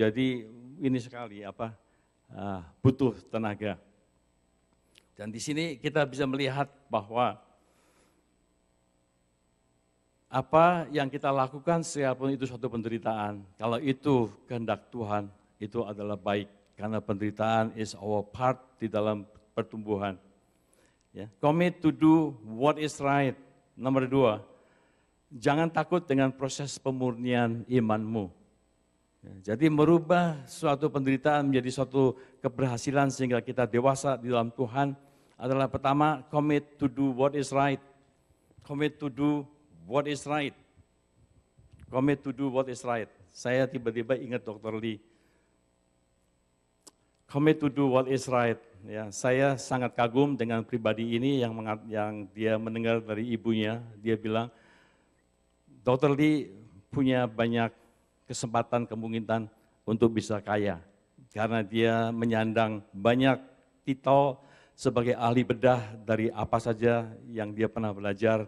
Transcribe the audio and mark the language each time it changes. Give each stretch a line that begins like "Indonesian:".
Indonesian: Jadi ini sekali butuh tenaga. Dan di sini kita bisa melihat bahwa apa yang kita lakukan sekalipun itu suatu penderitaan, kalau itu kehendak Tuhan, itu adalah baik. Karena penderitaan
English: is our part
Indonesian: di dalam pertumbuhan. Ya.
English: Commit to do what is right.
Indonesian: Nomor 2, jangan takut dengan proses pemurnian imanmu. Ya, jadi merubah suatu penderitaan menjadi suatu keberhasilan sehingga kita dewasa di dalam Tuhan adalah pertama,
English: commit to do what is right. Commit to do what is right. Commit to do what is right.
Indonesian: Saya tiba-tiba ingat Dr. Lee.
English: Commit to do what is right.
Indonesian: Ya, saya sangat kagum dengan pribadi ini yang dia mendengar dari ibunya. Dia bilang, Dr. Lee punya banyak kesempatan, kemungkinan untuk bisa kaya. Karena dia menyandang banyak titel sebagai ahli bedah dari apa saja yang dia pernah belajar.